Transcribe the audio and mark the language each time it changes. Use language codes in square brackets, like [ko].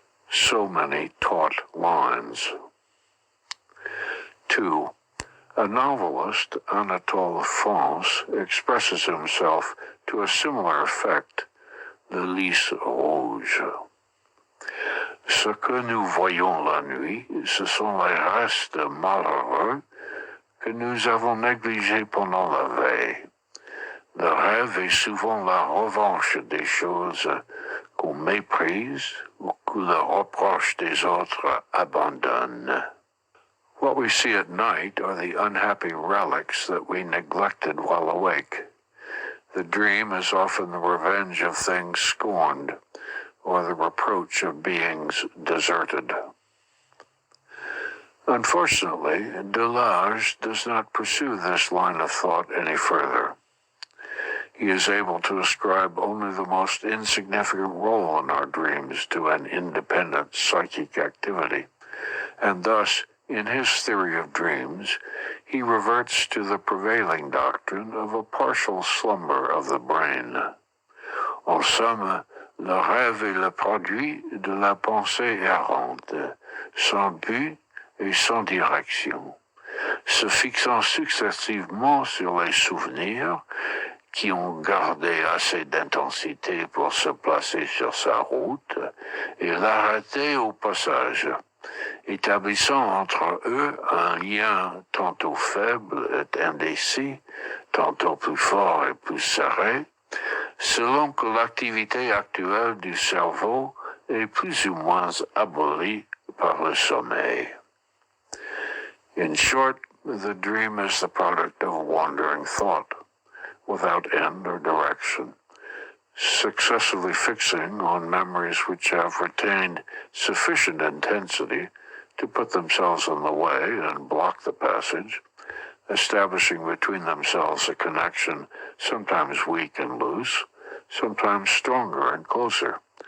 [en] So many taught lines. 2. A novelist, Anatole France, expresses himself to a similar effect, the lys rouge. [fr] Ce que nous voyons la nuit, ce sont les restes malheureux que nous avons négligés pendant la veille. Le rêve est souvent la revanche des choses qu'on méprise ou que le reproche des autres abandonne. [en] What we see at night are the unhappy relics that we neglected while awake. The dream is often the revenge of things scorned, or the reproach of beings deserted. Unfortunately, Delage does not pursue this line of thought any further. He is able to ascribe only the most insignificant role in our dreams to an independent psychic activity, and thus, in his theory of dreams, he reverts to the prevailing doctrine of a partial slumber of the brain. [fr] En somme, le rêve est le produit de la pensée errante, sans but et sans direction, se fixant successivement sur les souvenirs qui ont gardé assez d'intensité pour se placer sur sa route et l'arrêter au passage, établissant entre eux un lien tantôt faible et indécis, tantôt plus fort et plus serré, selon que l'activité actuelle du cerveau est plus ou moins abolie par le sommeil. [en] In short, the dream is the product of wandering thought, without end or direction, successively fixing on memories which have retained sufficient intensity to put themselves in the way and block the passage, establishing between themselves a connection sometimes weak and loose, sometimes stronger and closer,